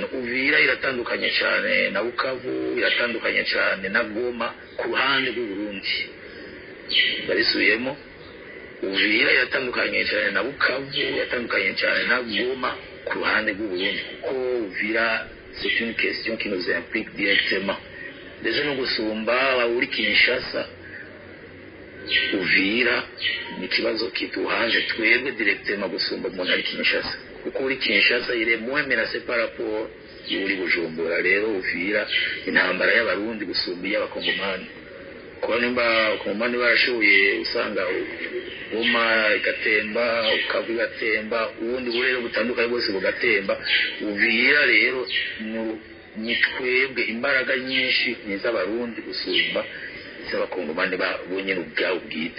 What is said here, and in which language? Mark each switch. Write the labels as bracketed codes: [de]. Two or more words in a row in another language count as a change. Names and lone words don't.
[rn] Uvira iratandukanye cyane na Bukavu, iratandukanye cyane na Goma ku ruhande rw'u Burundi. Barisubiyemo, Uvira iratandukanye cyane na Bukavu, iratandukanye cyane na Goma ku ruhande rw'u Burundi, kuko Uvira [fr] c'est une question qui nous implique directement. [rn] Deje no gusumba uri Kinshasa Uvira ni ikibazo kituhaje twebwe directement gusumba umuntu ari Kinshasa kuko uri Kinshasa ire muhemera separapo yuri Bujumbura rero Uvira intambara y'abarundi gusumba y'abakongomani ko nimba abakongomani barashoboye usanga Goma igatemba Bukavu igatemba ubundi burero butandukanye bwose bugatemba Uvira rero ni twebwe imbaraga nyinshi n'iz'abarundi gusumba z'abakongomani babonye ubwabo bwite.